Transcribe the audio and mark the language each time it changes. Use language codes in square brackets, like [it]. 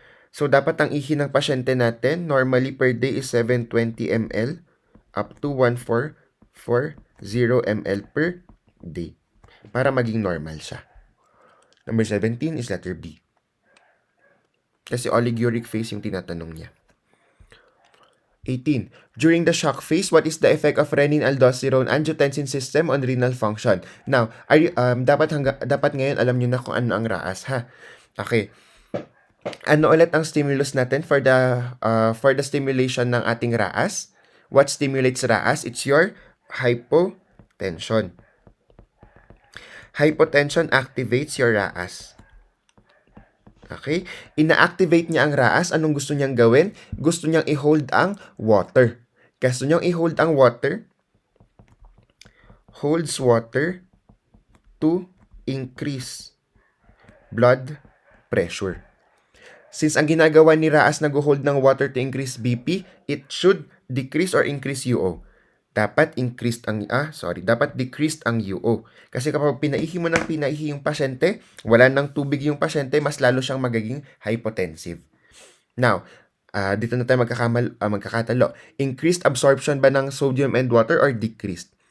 [tl] So, dapat ang ihi ng pasyente natin, [en] normally per day is 720 ml up to 1440 ml per day [tl] para maging normal siya. [en] Number 17 is letter B. [tl] Kasi oliguric phase yung tinatanong niya. [en] 18. During the shock phase, what is the effect of renin-aldosterone-angiotensin system on renal function? [tl] Now, dapat ngayon alam nyo na kung ano ang RAAS, ha? Okay. Ano ulit ang stimulus natin [en] for the stimulation [tl] ng ating RAAS? [en] What stimulates RAAS? It's your hypotension. Hypotension activates your RAAS. Okay? [tl] Ina-activate niya ang RAAS. Anong gusto niyang gawin? Gusto niyang i-hold ang water. Gusto niyang i-hold ang water. [en] Holds water to increase blood pressure. Since [tl] ang ginagawa ni RAAS nag-hold ng [en] water to increase BP, it should decrease or increase UO. [tl] Dapat decreased ang UO. Kasi kapag pinaihi mo ng pinaihi yung pasyente, wala nang tubig yung pasyente, mas lalo siyang magiging hypotensive. Now, dito na tayo magkakatalo. [en] Increased absorption [tl] ba ng [en] sodium and water or decreased?